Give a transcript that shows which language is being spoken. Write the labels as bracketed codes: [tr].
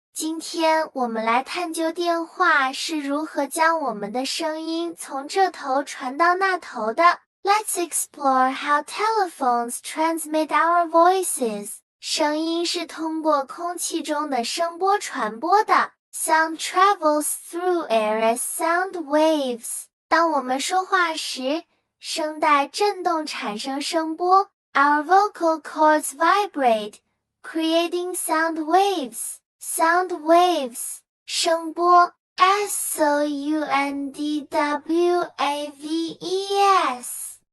[zh] 今天我们来探究电话是如何将我们的声音从这头传到那头的。 [en] Let's explore how telephones transmit our voices. [zh] 声音是通过空气中的声波传播的。 [en] Sound travels through air as sound waves. [zh] 当我们说话时，声带振动产生声波。 [en] Our vocal cords vibrate, creating sound waves. Sound waves. 声波 soundwaves.